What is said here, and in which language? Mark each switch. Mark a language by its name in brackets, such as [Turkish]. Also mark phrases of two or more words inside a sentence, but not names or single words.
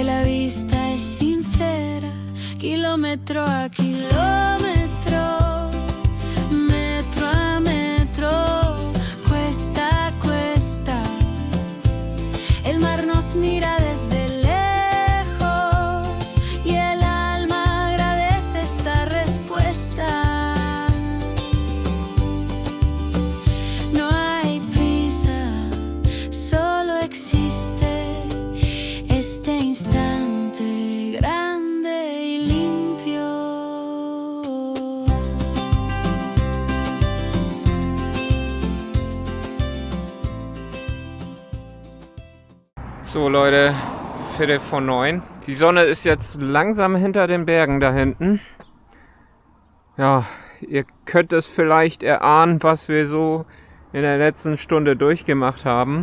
[Spanish] la vista es sincera, kilómetro a kilómetro, metro a metro, cuesta a cuesta, el mar nos mira desde lejos y el alma agradece esta respuesta. No hay prisa, solo existe este instante grande y limpio. [German] So Leute, 8:45. Die Sonne ist jetzt langsam hinter den Bergen da hinten. Ja, ihr könnt es vielleicht erahnen, was wir so in der letzten Stunde durchgemacht haben.